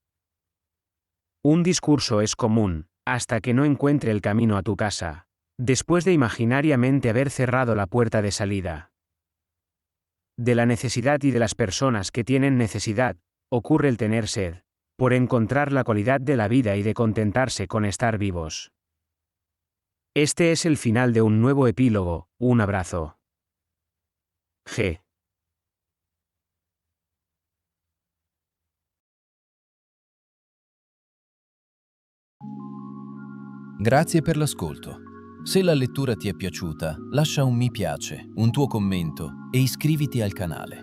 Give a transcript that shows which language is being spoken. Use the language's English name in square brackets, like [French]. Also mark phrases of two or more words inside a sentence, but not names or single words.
[Spanish] Un discurso es común, hasta que no encuentre el camino a tu casa, después de imaginariamente haber cerrado la puerta de salida. De la necesidad y de las personas que tienen necesidad, ocurre el tener sed, por encontrar la cualidad de la vida y de contentarse con estar vivos. Este es el final de un nuevo epílogo, un abrazo. G. [Italian] Grazie per l'ascolto. Se la lettura ti è piaciuta, lascia un mi piace, un tuo commento e iscriviti al canale.